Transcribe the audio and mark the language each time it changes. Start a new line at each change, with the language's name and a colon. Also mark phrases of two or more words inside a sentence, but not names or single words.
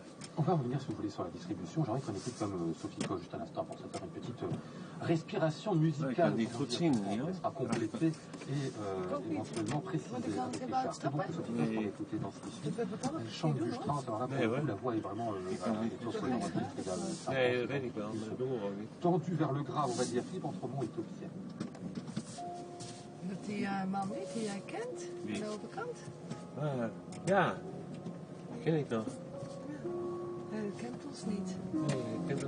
French: On va revenir, si vous voulez, sur la distribution. J'aimerais qu'on écoute comme Sophie Koch juste à l'instant pour se faire une petite respiration musicale. On sera complété et éventuellement précisé avec Richard. C'est beaucoup Sophie Koch qu'on a écouté dans ce disque. Elle chante du Strauss, alors là pour le coup, la voix est vraiment
Dutch: Nee, dat weet ik wel, maar dat doen we ook niet.
French: tendue vers le grave, on va dire. Philippe Entremont est au piano.
Dutch: Dat die man niet die jij kent, Wie? aan de overkant. Ja, die ken ik nog. Hij kent ons niet. Nee, ik ken